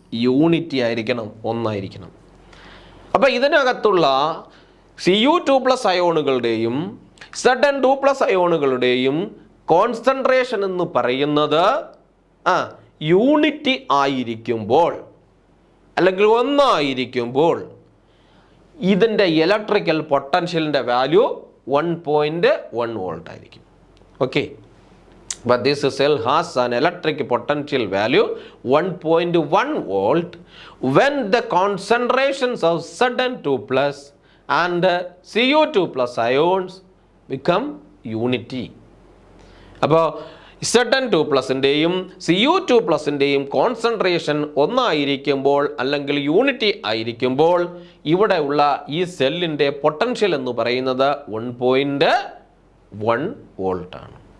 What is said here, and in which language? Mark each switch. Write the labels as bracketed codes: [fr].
[ml] Unity ആയിരിക്കണം, 1 ആയിരിക്കണം. അപ്പോൾ ഇതിനകത്തുള്ള Cu2+ അയോണുകളുടെയും Zn2+ അയോണുകളുടെയും കോൺസെൻട്രേഷൻ എന്ന് പറയുന്നത് യൂണിറ്റി ആയിരിക്കുമ്പോൾ, അല്ലെങ്കിൽ 1 ആയിരിക്കുമ്പോൾ ഇതിൻ്റെ ഇലക്ട്രിക്കൽ പൊട്ടൻഷ്യലിൻ്റെ വാല്യൂ 1.1 വോൾട്ട് ആയിരിക്കും. [en] Okay, but this cell has an electric potential value 1.1 volt when the concentrations of Zn2+ and Cu2+ ions become unity. [ml] അപ്പോൾ Zn2+ൻ്റെയും Cu2+ൻ്റെയും കോൺസെൻട്രേഷൻ 1 ആയിരിക്കുമ്പോൾ, അല്ലെങ്കിൽ യൂണിറ്റി ആയിരിക്കുമ്പോൾ, ഇവിടെ ഉള്ള ഈ സെല്ലിൻ്റെ പൊട്ടൻഷ്യൽ എന്ന് പറയുന്നത് 1.1 വോൾട്ടാണ്.